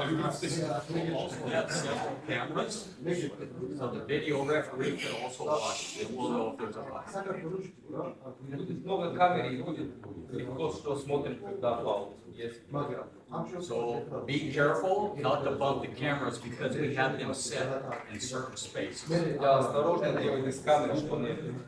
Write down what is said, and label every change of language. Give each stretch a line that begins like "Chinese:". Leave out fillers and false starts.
English: also have several cameras, so the video referee can also watch, and we'll know if there's a foul.
Russian: Будет много камер и будет легко что смотрит, когда фаул. Есть.
English: So be careful not to bump the cameras because we have them set in certain spaces.
Russian: Да, осторожно делайте с камеры, что нет.